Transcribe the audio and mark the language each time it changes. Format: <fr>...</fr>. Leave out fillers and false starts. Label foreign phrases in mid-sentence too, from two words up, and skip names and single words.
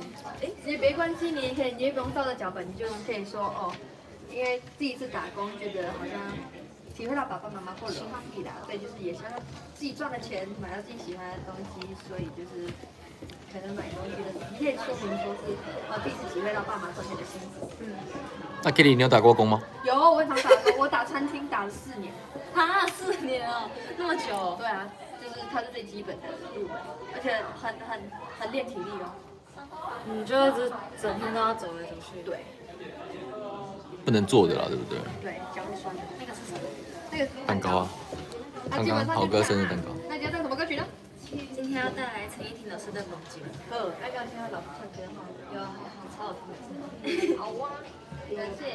<zh>也沒關係，你也不用照着腳本，你就可以說哦，因為第一次打工，覺得好像體會到爸爸媽媽過得很辛苦，對，就是也想要自己賺的錢買到自己喜歡的東西，所以就是。可能買東西的，你可以說明說是第一次體會到爸媽賺錢的辛苦。那 Kitty 你有打過工嗎？有，我很常打工，我打餐廳打了4年。啊，4年哦，那麼久？對啊，就是它是最基本的入门，而且很練體力哦。你就一直整天都要走來走去。對。不能坐的啦，對不對？對，腳會酸的。那個是什麼？那個蛋糕啊。剛剛豪哥生日蛋糕。那你要唱什麼歌曲呢？今天要帶來陳奕迅老師的《夢境》。要聽他老師唱歌嗎？有，超好聽的。好哇，感謝。</zh>